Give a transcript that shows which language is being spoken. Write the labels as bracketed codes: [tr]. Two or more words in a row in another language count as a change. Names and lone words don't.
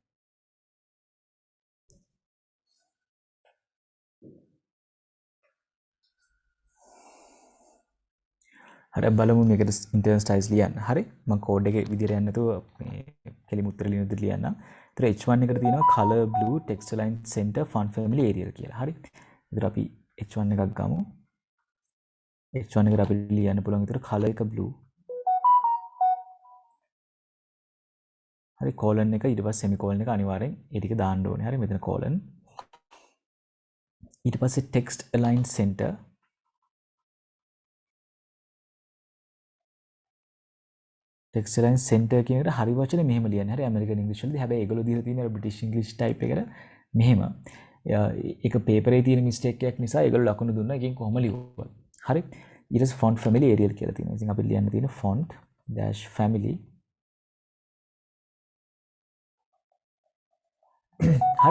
[si] හරි බලමු මේකට [en] internal styles [si] ලියන්න. හරි මම කෝඩ් එකේ විදිහට යන්න නැතුව මේ කෙලිම උත්තර ලියන විදිහට ලියන්නම්. ඒතර H1 එකට තියෙනවා [en] color blue text align center font family arial [si] කියලා. හරි. ඒතර අපි H1 එකක් ගමු. H1 එකට අපි ලියන්න පුළුවන් විතර color එක blue. හරි colon එක ඊට පස්සේ semicolon එක අනිවාර්යෙන් ඒ ටික දාන්න ඕනේ. හරි මෙතන colon. ඊට පස්සේ [en] text align center text align center [si] කියන එකට හරි වචනේ මෙහෙම ලියන්නේ. හරි [en] American English [si] වලදී. හැබැයි ඒගොල්ලෝ දීලා තියෙන [en] British English type [si] එකට මෙහෙම. ඒක paper එකේ තියෙන mistake එකක් නිසා ඒගොල්ලෝ ලකුණු දුන්නා. එකෙන් කොහොම ලියුවා. හරි. ඊට පස්සේ [en] font family Arial [si] කියලා තියෙනවා. ඉතින් අපි ලියන්න තියෙන [en] font dash family. [si] හරි.